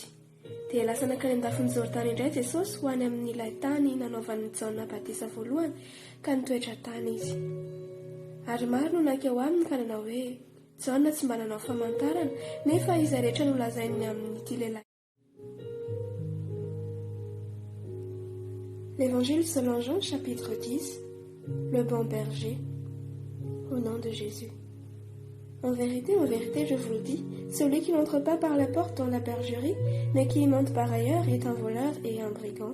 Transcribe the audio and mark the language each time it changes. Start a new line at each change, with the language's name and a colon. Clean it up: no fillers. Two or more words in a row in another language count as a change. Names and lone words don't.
Malagasy: Dia lasa nakany an-dafin'ny Jordana indray Jesosy ho any amin'ilay tany nanaovan'ny Jaona Batisa voalohany ka nitoetra tany izy. Ary maro no nankeo aminy ka nanao hoe Jaona tsy mba nanao famantarana nefa izay rehetra no lazainy amin'ity lehilahy.
French: L'Évangile selon Jean, chapitre 10, le bon berger, au nom de Jésus. En vérité, je vous le dis, celui qui n'entre pas par la porte dans la bergerie, mais qui y monte par ailleurs est un voleur et un brigand.